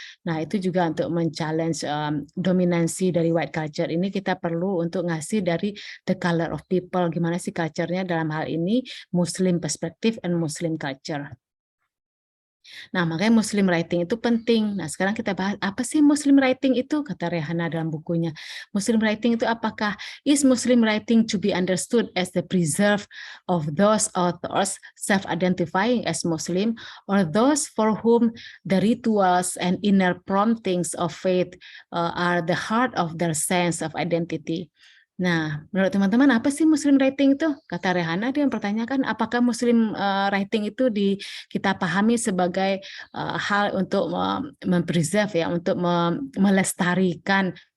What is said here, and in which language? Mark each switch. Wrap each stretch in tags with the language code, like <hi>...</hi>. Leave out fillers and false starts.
<id>Nah, itu juga untuk men-challenge dominansi dari white culture ini, kita perlu untuk ngasih dari</id> <en>the color of people,</en> <id>gimana sih culture-nya dalam hal ini</id> <en>Muslim perspective and Muslim culture.</en> <id>Nah, makanya Muslim writing itu penting. Nah, sekarang kita bahas apa sih Muslim writing itu, kata Rehana dalam bukunya. Muslim writing itu apakah</id> <en>is Muslim writing to be understood as the preserve of those authors self-identifying as Muslim, or those for whom the rituals and inner promptings of faith are the heart of their sense of identity.</en> <id>Nah, menurut teman-teman apa sih Muslim writing itu? Kata Rehana, dia mempertanyakan apakah Muslim writing itu kita pahami sebagai hal untuk mempreserve ya, untuk melestarikan</id>